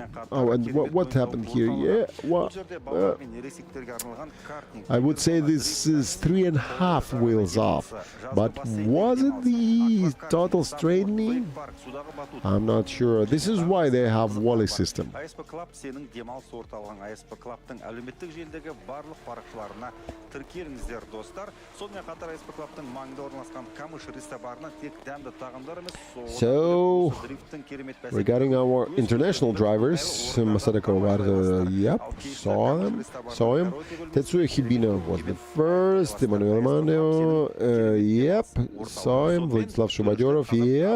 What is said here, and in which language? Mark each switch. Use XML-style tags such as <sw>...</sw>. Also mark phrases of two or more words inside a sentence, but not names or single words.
<en>Oh, and what happened here? Yeah, what? I would say this is 3.5 wheels off. But was it the total straightening? I'm not sure sure. This is why they have Wally system.</en> <kk>ASP Club сенің демалыс орталығың ASP Club'тың әлеуметтік желідегі барлық парақшаларына тіркеліңіздер, достар. Сонымен қатар ASP Club'тың маңында орналасқан Камыш ресторанына тек дәмді тағамдар емес,</kk> <en>So, regarding our international drivers, Masada Kovar, yep, saw him. Tetsuya Hibino was the first, Emmanuel Maneo, yep, saw him. Vladislav Shubadyorov, yep.</en>